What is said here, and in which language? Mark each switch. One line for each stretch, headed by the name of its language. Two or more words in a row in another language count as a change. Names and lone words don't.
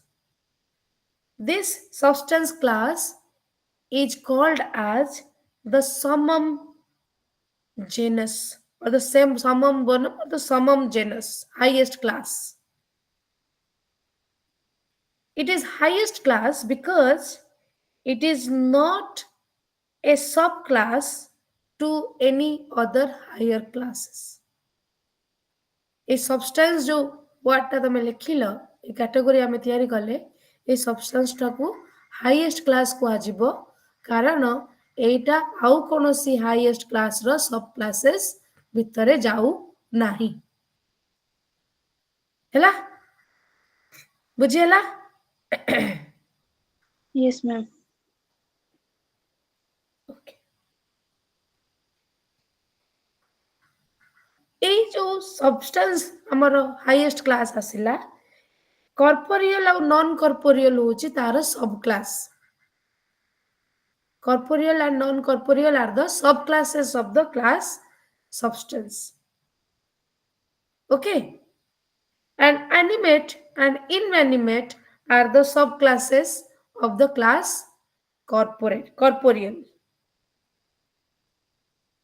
English: This substance class is called as the summum genus or the same summum bonum or the summum genus, highest class. It is highest class because it is not a subclass to any other higher classes. A substance
Odia: जो wordଟା ତମେ ଲେଖିଲ ଏ category ଆମେ ତିଆରି କଲେ ଏ substanceଟାକୁ
English: highest class
Odia: କୁହାଯିବ କାରଣ ଏଇଟା ଆଉ କୌଣସି
English: highest class
Odia: ର
English: sub classes
Odia: ଭିତରେ ଯାଉ ନାହିଁ ହେଲା ବୁଝି ହେଲା
English: Yes, ma'am.
Odia: Okay. ଏଇ ଯୋଉ substance ଆମର
English: highest class
Odia: ଆସିଲା corporeal ଆଉ
English: non corporeal
Odia: ହଉଛି ତାର
English: sub class. Corporeal and non-corporeal are the subclasses of the class substance. Okay? And animate and inanimate are the subclasses of the class corporeal.